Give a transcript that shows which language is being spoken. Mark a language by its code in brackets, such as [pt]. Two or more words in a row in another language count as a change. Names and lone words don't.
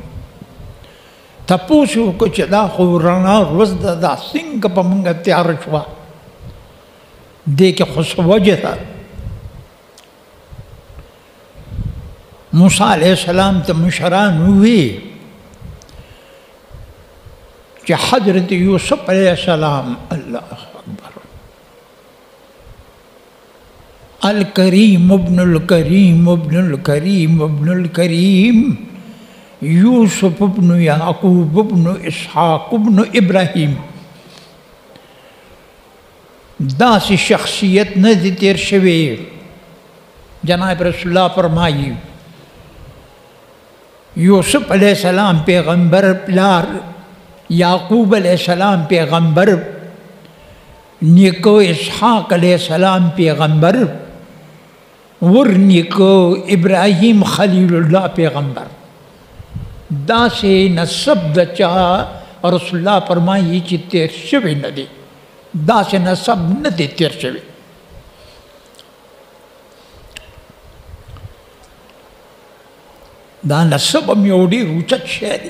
[ps] تپوس یې وکړو چې دا خو رڼا ورځ ده، دا څنګه په موږ تیاره شوه؟ دې کې خو څه وجه ده؟ موسی [ar] علیه السلام [ps] ته مشران ووی چې حضرت یوسف [ar] علیه السلام الله اکبر الکریم ابن الکریم ابن الکریم ابن الکریم یوسف ابن یعقوب ابن اسحاق ابن ابراہیم. [ps] داسې شخصیت نه دی تیر شوی. جناب رسول الله فرمایي یوسف [ar] علیہ السلام [ps] پیغمبر پلار، یعقوب [ar] علیہ السلام [ps] پیغمبر، نیکو اسحاق [ar] علیہ السلام [ps] پیغمبر، ور نیکو ابراہیم خلیل اللہ پیغمبر. دا سے نسب د چا رسول اللہ فرمائی چې تیر شوی نه دی، دا سے نسب نه دی تیر شوی. دا نسب هم یو ډېر اوچت شی دی.